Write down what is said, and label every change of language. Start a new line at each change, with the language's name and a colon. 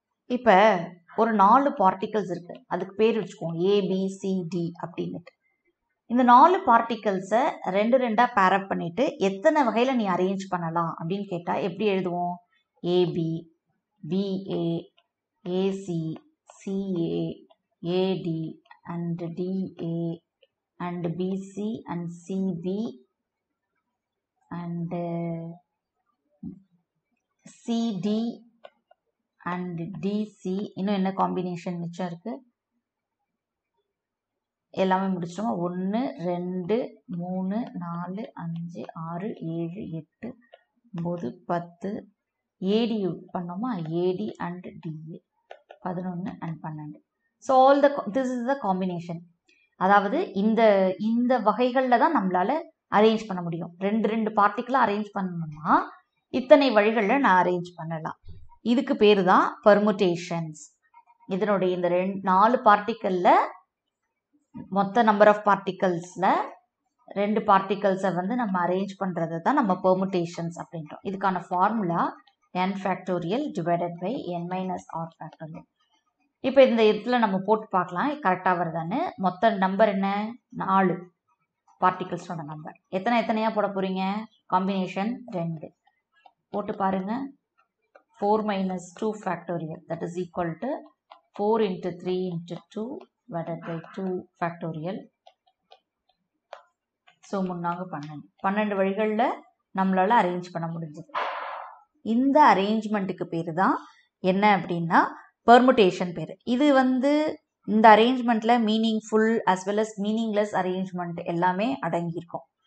Tamil: இப்போ ஒரு 4 பார்ட்டிகல்ஸ் இருக்கு, அதுக்கு பேர் வச்சுக்கோங்க ABCD அப்படின்னுட்டு. இந்த 4 பார்ட்டிகல்ஸை 2 பேரப் பண்ணிட்டு எத்தனை வகையில் நீ அரேஞ்ச் பண்ணலாம் அப்படின்னு கேட்டால் எப்படி எழுதுவோம்?
English: AB, BA, AC, CA, AD and DA and BC and CB and CD and DC.
Tamil: இன்னும் என்ன காம்பினேஷன் மிச்சம் இருக்கு? எல்லாமே முடிச்சிட்டோமா? 1 2 3 4 5 6 7 8 9 10 AD பண்ணோமா?
English: AD and DA 11 and 12. So this is the combination.
Tamil: அதாவது இந்த வகைகளில் தான் நம்மளால அரேஞ்ச் பண்ண முடியும். 2 பார்ட்டிக்கலாக அரேஞ்ச் பண்ணணும்னா இத்தனை வழிகளில் நான் அரேஞ்ச் பண்ணலாம். இதுக்கு பேரு தான் பெர்முடேஷன்ஸ். இதனுடைய இந்த 4 பார்ட்டிக்கல்ல மொத்த நம்பர் ஆஃப் பார்ட்டிகல்ஸ்ல 2 பார்ட்டிகல்ஸை வந்து நம்ம அரேஞ்ச் பண்றது தான் நம்ம பெர்முடேஷன்ஸ் அப்படின்றோம்.
English: இதுக்கான formula n factorial divided by n minus r factorial.
Tamil: இப்போ இந்த இடத்துல நம்ம போட்டு பார்க்கலாம் கரெக்டாக வருதான்னு. மொத்த நம்பர் என்ன? 4 பார்ட்டிகல்ஸோட நம்பர். எத்தனையா போட போறீங்க? காம்பினேஷன் 2 போட்டு பாருங்க.
English: 4 minus 2 factorial, that is equal to 4 into 3 into 2 divided by 2 factorial.
Tamil: So 12 வழிகளில் நம்மளால அரேஞ்ச் பண்ண முடிஞ்சது. இந்த அரேஞ்ச்மெண்ட்டுக்கு பேர் தான் என்ன அப்படின்னா பெர்முடேஷன் பேர். இது வந்து இந்த அரேஞ்ச்மெண்ட்ல
English: meaningful as well as meaningless arrangement
Tamil: எல்லாமே அடங்கியிருக்கும்.